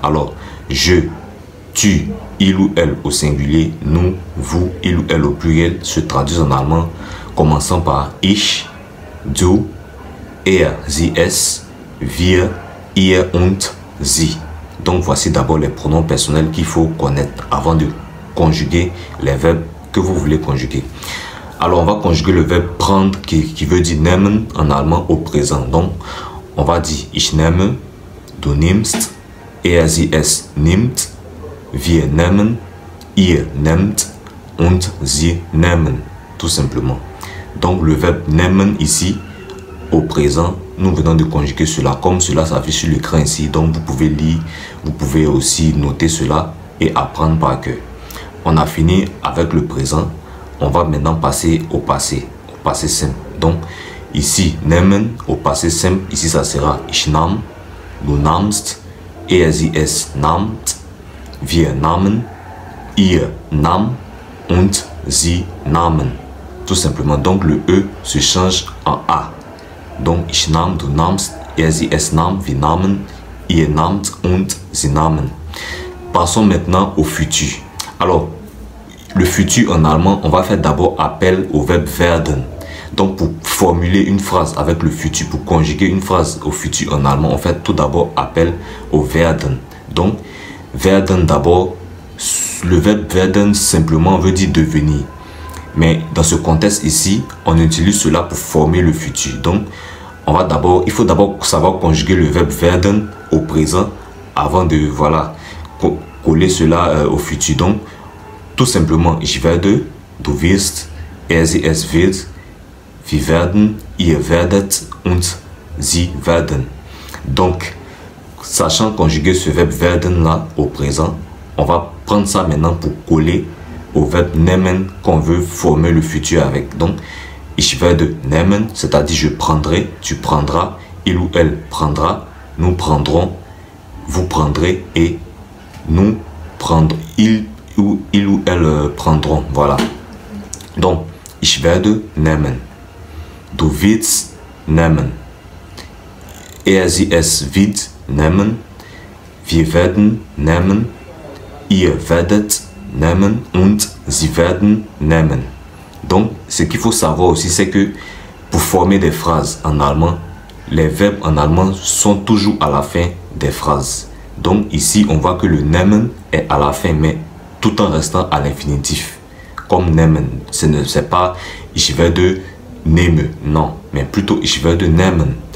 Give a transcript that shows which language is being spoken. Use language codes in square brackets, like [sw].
[fr] Alors, je, tu, il ou elle au singulier, nous, vous, il ou elle au pluriel se traduisent en allemand, commençant par [de] ich, du, er, sie, es, wir, ihr und sie. [fr] Donc voici d'abord les pronoms personnels qu'il faut connaître avant de conjuguer les verbes que vous voulez conjuguer. Alors on va conjuguer le verbe prendre qui veut dire nehmen en allemand au présent. Donc on va dire [de] ich nehme, du nimmst, er, sie, es nimmt, wir nehmen, ihr nehmt und sie nehmen, [fr] tout simplement. Donc le verbe nehmen ici au présent, nous venons de conjuguer cela comme cela s'affiche sur l'écran ici. Donc vous pouvez lire, vous pouvez aussi noter cela et apprendre par cœur. On a fini avec le présent. On va maintenant passer au passé simple. Donc ici nehmen au passé simple, ici ça sera [de] ich nahm, du nahmst, er, sie, es nahmt, wir nahmen, ihr nahm und sie nahmen. [fr] Tout simplement. Donc le E se change en A. Donc [de] ich nahm, du nahmst, er, sie, es nahm, wir nahmen, ihr nahmt und sie nahmen. [fr] Passons maintenant au futur. Alors, le futur en allemand, on va faire d'abord appel au verbe werden. Donc pour formuler une phrase avec le futur, pour conjuguer une phrase au futur en allemand, on fait tout d'abord appel au werden. Donc, werden d'abord, le verbe werden simplement veut dire devenir. Mais dans ce contexte ici, on utilise cela pour former le futur. Donc, il faut d'abord savoir conjuguer le verbe werden au présent avant de coller cela au futur. Donc, tout simplement, [de] ich werde, du wirst, er, sie, es wird, wir werden, ihr werdet und sie werden. [fr] Donc, sachant conjuguer ce verbe werden là au présent, on va prendre ça maintenant pour coller au verbe nehmen qu'on veut former le futur avec. Donc, [de] ich werde nehmen, [fr] c'est-à-dire je prendrai, tu prendras, il ou elle prendra, nous prendrons, vous prendrez et nous prendrons, il ou elle prendront. Voilà. [de] Donc, ich werde nehmen, du wirst nehmen, er, sie, es wird nehmen, wir werden nehmen, ihr werdet nehmen und sie werden nehmen. [fr] Donc, ce qu'il faut savoir aussi, c'est que pour former des phrases en allemand, les verbes en allemand sont toujours à la fin des phrases. Donc, ici, on voit que le nehmen est à la fin, mais tout en restant à l'infinitif. Comme nehmen, c'est pas [de] ich werde nehmen, [fr] non, mais plutôt ich werde nehmen.